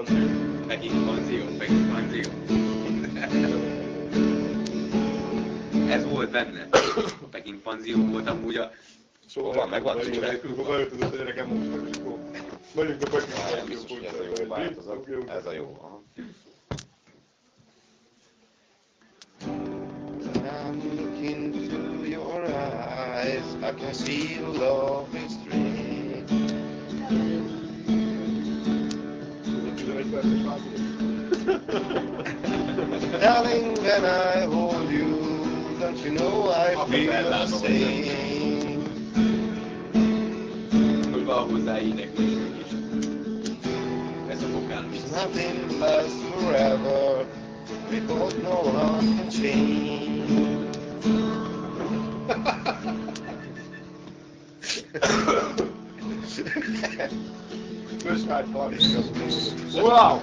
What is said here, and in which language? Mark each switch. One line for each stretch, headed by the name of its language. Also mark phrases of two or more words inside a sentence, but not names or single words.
Hungarian: Peking panzió. Ez volt benne. A Peking panzió volt amúgy a... Szóval van, meg van. Beöltözött a gyerekem most, és akkor megyünk a Nem biztos, hogy ez a jó változat. Ez a jó. Aha.
English: I'm looking into your eyes, I can see your love is strange. Darling, when I hold you, don't you know I feel the same.
Hungarian: Hogy van hozzá éneklésünk is. Ez a vokál is.
English: Nothing lasts forever, we both know how to change. Wow!